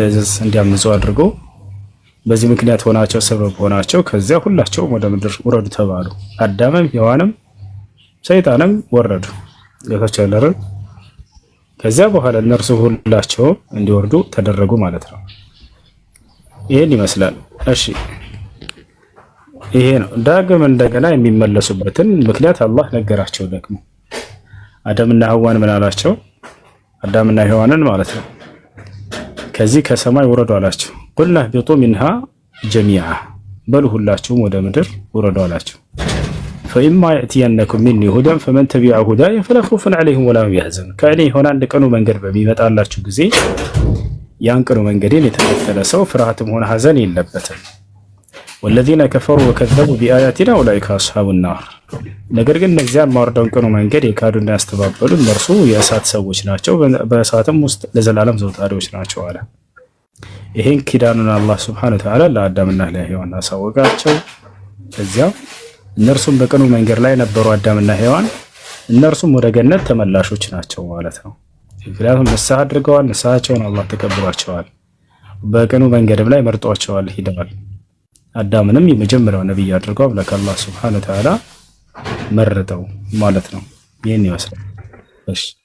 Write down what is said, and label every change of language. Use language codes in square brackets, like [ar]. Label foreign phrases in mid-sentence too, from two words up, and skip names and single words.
[am] ትእዛዝ እንዲያምፁ አድርጎ በዚህ ምክንያት ሆናቸው ሰበብ ሆናቸው። ከዚያ ሁላቸውም ወደ ምድር ውረዱ ተባሉ። አዳምም ሔዋንም ሰይጣንም ወረዱ። ለታቻለረ ከዚያ በኋላ እነርሱ ሁላቸው እንዲወርዱ ተደረጉ ማለት ነው። ይሄን ይመስላል። እሺ ይሄ ነው ዳግም እንደገና የሚመለሱበትን ምክንያት አላህ ነገራቸው። ደግሞ አዳምና ሐዋን ምን አላቸው? አዳምና ሔዋንን ማለት ነው ከዚህ ከሰማይ ውረዱ አላቸው። [ar] قلنا اهبطوا منها جميعا [am] በሉ ሁላችሁም ወደ ምድር ውረዱ አላቸው። [ar] فإما يأتينكم مني هدى فمن تبع هداي فلا خوف عليهم ولا هم [am] يحزنون ከእኔ የሆነ አንድ ቀኑ መንገድ በሚመጣላችሁ ጊዜ ያን ቀኑ መንገዴን የተከተለ ሰው ፍርሃትም ሆነ ሐዘን የለበትም። [ar] والذين كفروا وكذبوا بآياتنا أولئك أصحاب [am] النار ነገር ግን እነዚያ ማወርደውን ቀኑ መንገድ የካዱና ያስተባበሉ እነርሱ የእሳት ሰዎች ናቸው፣ በእሳትም ውስጥ ለዘላለም ዘውታሪዎች ናቸው አለ። ይሄን ኪዳኑን አላህ [ar] سبحانه وتعالى [am] ለአዳምና ለሔዋን አሳወቃቸው። ከዚያ እነርሱም በቀኑ መንገድ ላይ ነበሩ አዳምና ሔዋን። እነርሱም ወደ ገነት ተመላሾች ናቸው ማለት ነው። ምክንያቱም ንስሐ አድርገዋል። ንስሐቸውን አላህ ተቀብሏቸዋል። በቀኑ መንገድም ላይ መርጧቸዋል፣ ሂደዋል። አዳምንም የመጀመሪያው ነብይ አድርገው አምላክ አላህ [ar] سبحانه وتعالى [am] መረጠው ማለት ነው። ይሄን ይመስላል። እሺ